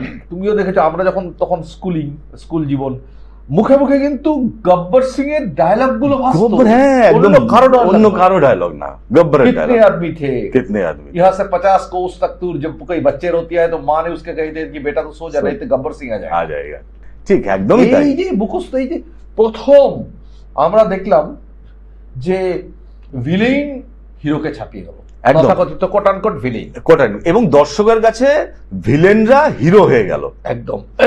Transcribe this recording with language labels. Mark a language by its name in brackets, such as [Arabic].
[Bangla] তুমিও দেখেছো, আমরা যখন তখন স্কুল জীবন, মুখে মুখে কিন্তু গব্বর সিং এর ডায়লগ গুলো অন্য কারো ডায়লগ না। गब्बर [Hindi] कितने आदमी थे, यहाँ से 50 कोस तक दूर, जब कोई बच्चे रोती है तो माँ ने उसके कही थे कि बेटा तो सो जा, नहीं तो गब्बर सिंह आ जाएगा। [Bangla] ঠিক, একদম। এই যে মুখস্থ, এই যে প্রথম আমরা দেখলাম যে ভিলেন হিরোকে ছাপিয়ে গেল, তথাকথিত কোট ভিলেন, এবং দর্শকের কাছে ভিলেনরা হিরো হয়ে গেল একদম।